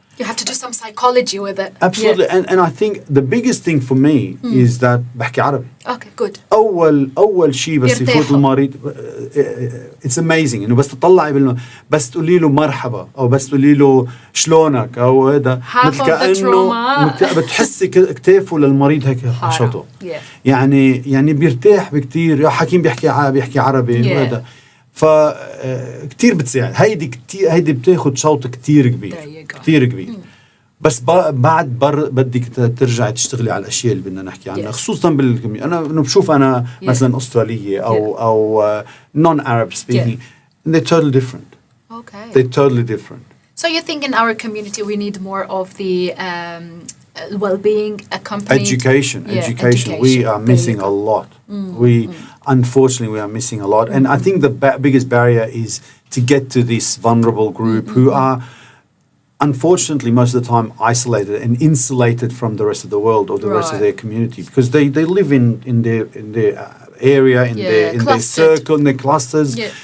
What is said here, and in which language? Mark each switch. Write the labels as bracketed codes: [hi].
[en] You have to do some psychology with it. Absolutely. And I think the biggest thing for me is that [ar] بحكي عربي. [en] Okay, good. [ar] أول شيء بس يفوت المريض [en] it's amazing [ar] إنه بس تطلعي بس تقولي له مرحبا أو بس تقولي له شلونك أو هذا مثل كأنه بتحسي كتافه للمريض هيك حشطه. يعني بيرتاح بكتير. حكيم بيحكي عربي وهذا. فكتير بتساعد. هيدي بتاخد شوط كتير كبير. بس بعد بدك ترجعي تشتغلي على الاشياء اللي بدنا نحكي عنها، خصوصا انا بشوف مثلا استراليه او [en] non-Arab speaking, and they're totally different. They're totally different. So you think in our community we need more of the well-being accompanied education. We are missing a lot. Unfortunately, we are missing a lot, and I think the biggest barrier is to get to this vulnerable group who are, unfortunately, most of the time isolated and insulated from the rest of the world or the rest of their community, because they live in their area, in their circle, in their clusters.